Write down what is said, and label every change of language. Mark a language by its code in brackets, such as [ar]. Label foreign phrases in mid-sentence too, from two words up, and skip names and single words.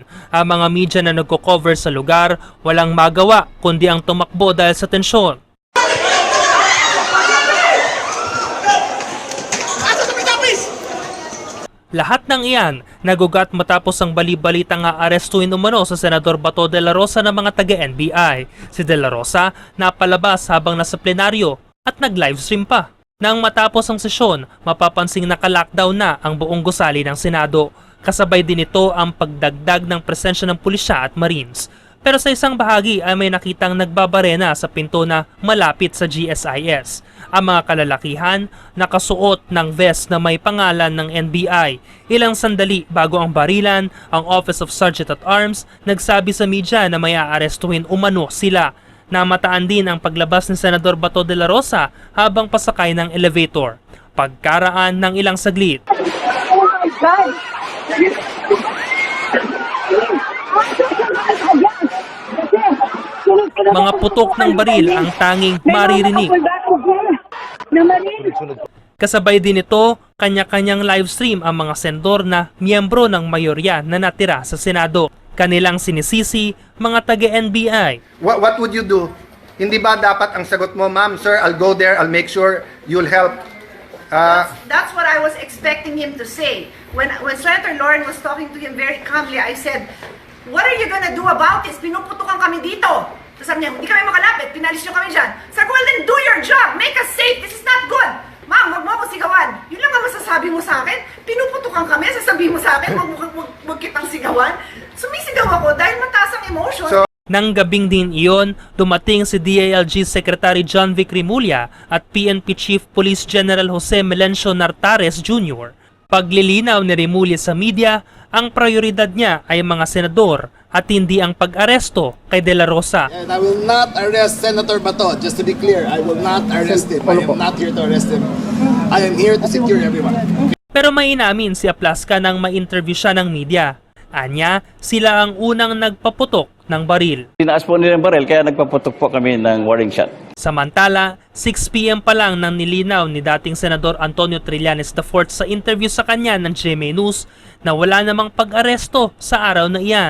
[tl] Ang mga media na nagko-cover sa lugar walang magawa kundi ang tumakbo dahil sa tensyon. Lahat ng iyan nagugat matapos ang bali-balitang aarestuhin umano sa Senador Bato de la Rosa ng mga taga-NBI. Si de la Rosa napalabas habang nasa plenaryo at nag-livestream pa. Nang matapos ang sesyon, mapapansing naka-lockdown na ang buong gusali ng Senado. Kasabay din ito ang pagdagdag ng presensya ng pulisya at Marines. Pero sa isang bahagi ay may nakitang nagbabarena sa pinto na malapit sa GSIS. Ang mga kalalakihan nakasuot ng vest na may pangalan ng NBI. Ilang sandali bago ang barilan, ang Office of Sergeant at Arms nagsabi sa media na may aarestuhin umano sila. Namataan din ang paglabas ni Senador Bato de la Rosa habang pasakay ng elevator. Pagkaraan ng ilang saglit. [en] Oh my God! [tl] Mga putok ng baril ang tanging maririnig. Kasabay din ito, kanya-kanyang livestream ang mga senador na miyembro ng mayorya na natira sa Senado. Kanilang sinisisi mga taga-NBI. [en] What would you do? [tl] Hindi ba dapat ang sagot mo, ma'am, sir, [en] I'll go there, I'll make sure you'll help. That's what I was expecting him to say. When Senator Lauren was talking to him very calmly, I said, what are you gonna do about this? [tl] Pinuputukan kami dito. Tapos sabi niya, hindi kami makalapit, pinalis nyo kami dyan. Sabi ko, [en] well then do your job, make us safe, this is not good. [tl] Ma'am, wag mo ako sigawan. Yun lang ang masasabi mo sa akin. Pinuputukan kami, sasabihin mo sa akin, wag kitang sigawan. Sumisigaw ako dahil mataas ang emotion. Nang gabing din iyon, dumating si DILG Secretary John Vic Rimulya at PNP Chief Police General Jose Melencio Nartares Jr. Paglilinaw ni Rimulya sa media, ang prioridad niya ay mga senador at hindi ang pag-aresto kay De La Rosa. [en] And I will not arrest Senator Bato. Just to be clear, I will not arrest him. I am not here to arrest him. I am here to secure everyone. [tl] Pero may inamin si Aplaska nang ma-interview siya ng media. Anya, sila ang unang nagpaputok ng baril. Tinaas po nila yung baril kaya nagpaputok po kami ng [en] warning shot. [tl] Samantala, 6 p.m. pa lang nang nilinaw ni dating Senador Antonio Trillanes IV sa interview sa kanya ng GMA News na wala namang pag-aresto sa araw na iyan.